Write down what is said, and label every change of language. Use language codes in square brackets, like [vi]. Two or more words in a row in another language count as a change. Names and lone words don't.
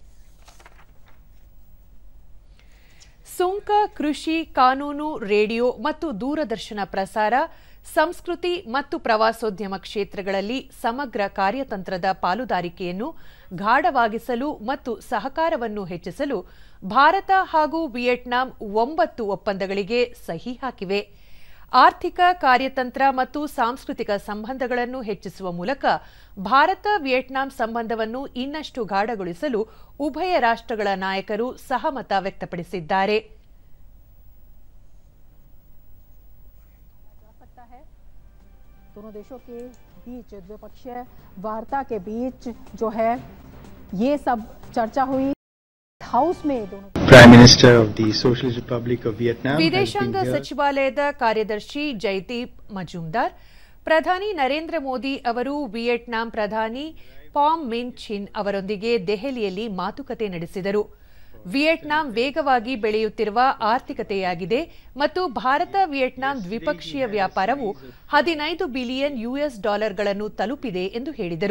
[kn] ಸುಂಕ, ಕೃಷಿ, ಕಾನೂನು, ರೇಡಿಯೋ ಮತ್ತು ದೂರದರ್ಶನ ಪ್ರಸಾರ, ಸಂಸ್ಕೃತಿ ಮತ್ತು ಪ್ರವಾಸೋದ್ಯಮ ಕ್ಷೇತ್ರಗಳಲ್ಲಿ ಸಮಗ್ರ ಕಾರ್ಯತಂತ್ರದ ಪಾಲುದಾರಿಕೆಯನ್ನು ಗಾಢವಾಗಿಸಲು ಮತ್ತು ಸಹಕಾರವನ್ನು ಹೆಚ್ಚಿಸಲು ಭಾರತ ಹಾಗೂ ವಿಯೆಟ್ನಾಂ 9 ಒಪ್ಪಂದಗಳಿಗೆ ಸಹಿ ಹಾಕಿವೆ. ಆರ್ಥಿಕ, ಕಾರ್ಯತಂತ್ರ ಮತ್ತು ಸಾಂಸ್ಕೃತಿಕ ಸಂಬಂಧಗಳನ್ನು ಹೆಚ್ಚಿಸುವ ಮೂಲಕ ಭಾರತ ವಿಯೆಟ್ನಾಂ ಸಂಬಂಧವನ್ನು ಇನ್ನಷ್ಟು ಗಾಢಗೊಳಿಸಲು ಉಭಯ ರಾಷ್ಟ್ರಗಳ ನಾಯಕರು ಸಹಮತ ವ್ಯಕ್ತಪಡಿಸಿದ್ದಾರೆ. [hi] दोनों देशों के बीच द्विपक्षीय वार्ता के बीच जो है ये सब चर्चा हुई. हाउस में दोनों [en] Prime Minister of the Socialist Republic of Vietnam. [kn] ವಿದೇಶಾಂಗ ಸಚಿವಾಲಯದ ಕಾರ್ಯದರ್ಶಿ ಜೈದೀಪ್ ಮಜುಮ್ದಾರ್, ಪ್ರಧಾನಿ ನರೇಂದ್ರ ಮೋದಿ ಅವರು ವಿಯೆಟ್ನಾಂ ಪ್ರಧಾನಿ ಪಾಮ್ ಮಿನ್ ಚಿನ್ ಅವರೊಂದಿಗೆ ದೆಹಲಿಯಲ್ಲಿ ಮಾತುಕತೆ ನಡೆಸಿದರು. ವಿಯೆಟ್ನಾಂ ವೇಗವಾಗಿ ಬೆಳೆಯುತ್ತಿರುವ ಆರ್ಥಿಕತೆಯಾಗಿದೆ ಮತ್ತು ಭಾರತ ವಿಯೆಟ್ನಾಂ ದ್ವಿಪಕ್ಷೀಯ ವ್ಯಾಪಾರವು $15 ಬಿಲಿಯನ್ ಗಳನ್ನು ತಲುಪಿದೆ ಎಂದು ಹೇಳಿದರು.